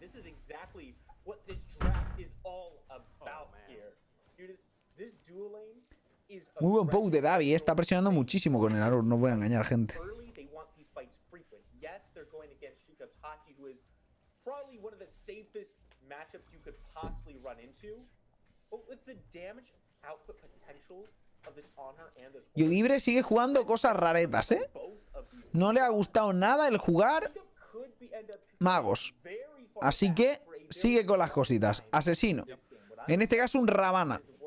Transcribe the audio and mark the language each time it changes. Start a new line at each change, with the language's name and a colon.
English: This is exactly what this draft is all about here. This dual lane is
Spanish: muy buen poke de Davi, está presionando muchísimo con el Arrow, no voy a engañar, gente.
English: They want these fights frequent. Yes, they're going against Shikup's Hachi, who is probably one of the safest matchups you could possibly run into. But with the damage output potential of this Honor and this
Spanish: Yogibre sigue jugando cosas raretas, ¿eh? No le ha gustado nada el jugar magos. Así que sigue con las cositas. Asesino. En este caso un Ravana.